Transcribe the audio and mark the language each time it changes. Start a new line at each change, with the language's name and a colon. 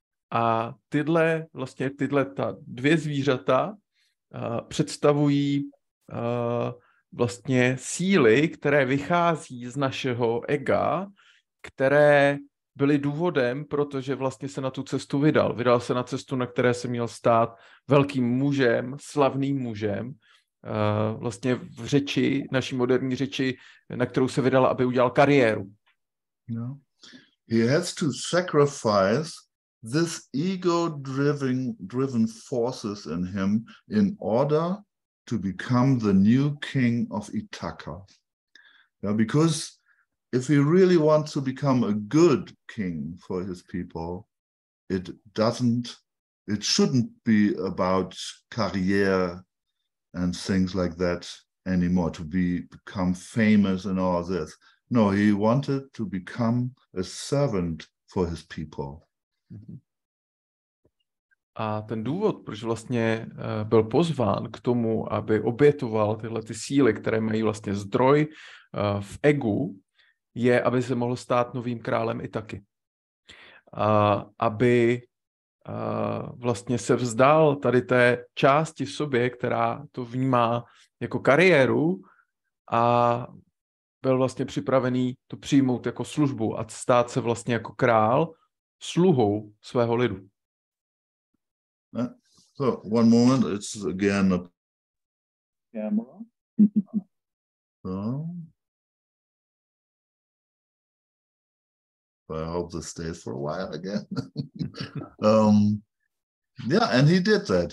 Czech: A tyhle ta 2 zvířata představují vlastně síly, které vychází z našeho ega, které byly důvodem, protože vlastně se na tu cestu vydal. Vydal se na cestu, na které se měl stát velkým mužem, slavným mužem, vlastně v řeči, naší moderní řeči, na kterou se vydal, aby udělal kariéru. No.
English: He has to sacrifice this ego-driven forces in him in order to become the new king of Ithaca. Yeah, because if he really wants to become a good king for his people, it shouldn't be about career and things like that anymore, to become famous and all this. No, he wanted to become a servant for his people.
Czech: A ten důvod, proč vlastně byl pozván k tomu, aby obětoval tyhle ty síly, které mají vlastně zdroj v egu, je, aby se mohl stát novým králem Ithaky. Aby vlastně se vzdal tady té části v sobě, která to vnímá jako kariéru, a byl vlastně připravený to přijmout jako službu a stát se vlastně jako král sluhou svého lidu.
English: So one moment, it's again a camera. So I hope this stays for a while again. Yeah, and he did that.